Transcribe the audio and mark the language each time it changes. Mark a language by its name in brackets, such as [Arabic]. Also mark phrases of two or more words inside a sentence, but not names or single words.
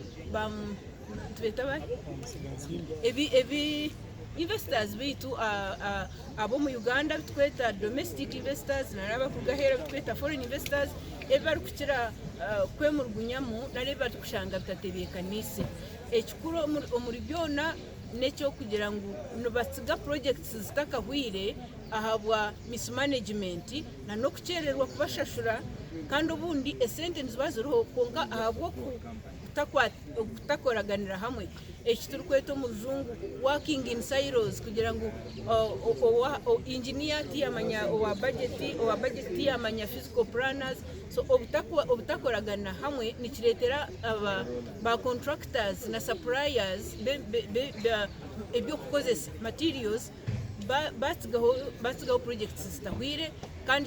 [Nyankole] ebi investors bitu abo mu Uganda bitweta [English] domestic investors [Nyankole] naraba kugahera bitweta [English] foreign investors [Nyankole] ebi kukira kwemurgunyamu nari bari kushanga bitatebekanise ekikuru omuri byona necyo kugira ngo nubasiga projects zitakahwire ahabwa mismanagement na no kucererwa kubashashura kandi ubundi esente nzibaziroho konka ahabwo kutakoraganira hamwe ekiturukweto mu ruzungu [English] working in silos [Nyankole] kugira ngo engineer tiyamanya owa budget tiyamanya [English] physical planners [Nyankole] so obutakoragana hamwe nikiretera ba contractors na suppliers ebyo kukozesa materials basigaho projects zitahwire kandi